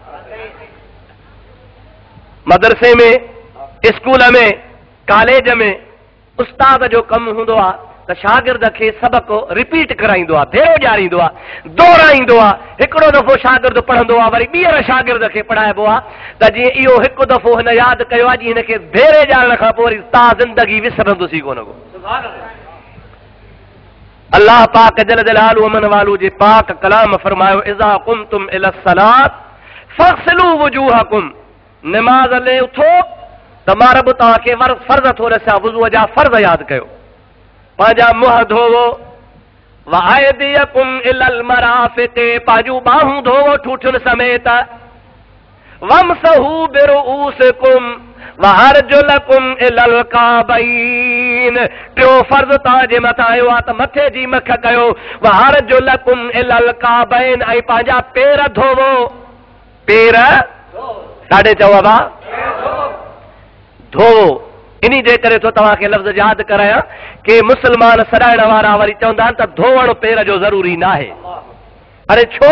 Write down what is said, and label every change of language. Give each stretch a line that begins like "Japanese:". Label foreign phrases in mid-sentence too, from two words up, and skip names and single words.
Sindhi: मदरसे में, स्कूल में, कॉलेज में उस्ताद जो कमु हूंदो आहे त शागिर्द खे सबक रिपीट कराईंदो आहे, भेरो ॾियारींदो आहे, दोहराईंदो आहे। हिकिड़ो दफ़ो शागिर्द पढ़ंदो आहे वरी ॿीहर शागिर्द खे पढ़ाइबो आहे त जीअं इहो हिकु दफ़ो हिन यादि कयो आहे जीअं हिनखे भेरे ॼाणण खां पोइ वरी ता ज़िंदगी विसरंदुसि कोन को। अल्लाह पाक
Arabic: جل جلاله ومن واله
Sindhi: जे पाक कलाम फरमायो
Arabic: إذا قمتم إلى الصلاة فاغسلوا وجوهكم.
Sindhi: नमाज़ ले उथो त मां रब तव्हांखे फर्ज़ थो ॾिसां, वुज़ूअ जा फर्ज़ यादि कयो। पंहिंजा मुंहं धोवो
Arabic: وأيديكم إلى المرافق,
Sindhi: पंहिंजूं ॿाहूं धोवो ठूठुनि समेत।
Arabic: وامسحوا برءوسكم وأرجلكم إلى الكعبين.
Sindhi: टियों फर्ज़ तव्हांजे मथां आयो आहे त मथे जी मख कयो।
Arabic: وأرجلكم إلى الكعبين,
Sindhi: ऐं पंहिंजा पेर धोवो। पेर साढे चओ बा धोवो। इन्ही जे करे तो तव्हांखे लफ़्ज़ यादि करायां कि मुस्लमान सॾाइण वारा वरी चवंदा आहिनि त धोवण पेर जो ज़रूरी न आहे। अरे छो?